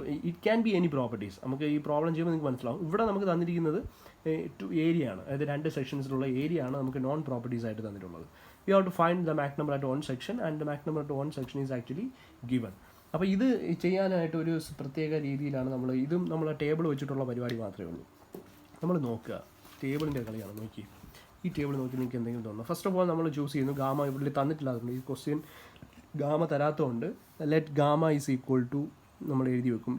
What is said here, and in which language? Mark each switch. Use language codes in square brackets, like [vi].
[en] It can be any properties. [ml] നമുക്ക് ഈ problem ചെയ്യുമ്പോൾ നിങ്ങൾക്ക് മനസ്സിലാവും. ഇവിടെ നമുക്ക് തന്നിരിക്കുന്നത് ഏരിയ ആണ്, അതായത് 2 സെക്ഷൻസിലുള്ള ഏരിയ ആണ് നമുക്ക് നോൺ പ്രോപ്പർട്ടീസ് ആയിട്ട് തന്നിട്ടുള്ളത്. [en] We have to find the Mach number at one section and the Mach number at one section is actually given. [ml] അപ്പോൾ ഇത് ചെയ്യാനായിട്ട് ഒരു പ്രത്യേക രീതിയിലാണ് ഇതും നമ്മൾ ടേബിൾ വെച്ചിട്ടുള്ള പരിപാടി മാത്രമേ ഉള്ളൂ. നമ്മൾ നോക്കുക, ടേബിളിൻ്റെ കളിയാണ്. നോക്കി ഈ ടേബിൾ നോക്കി നിങ്ങൾക്ക് എന്തെങ്കിലും തോന്നുന്നു. [en] first of all [ml] നമ്മൾ ചൂസ് ചെയ്യുന്നു ഗാമ. ഇവിടെ തന്നിട്ടില്ലാതുകൊണ്ട് ഈ question gamma തരാത്തതുകൊണ്ട് [en] let gamma is equal to [ml] നമ്മൾ എഴുതി വെക്കും.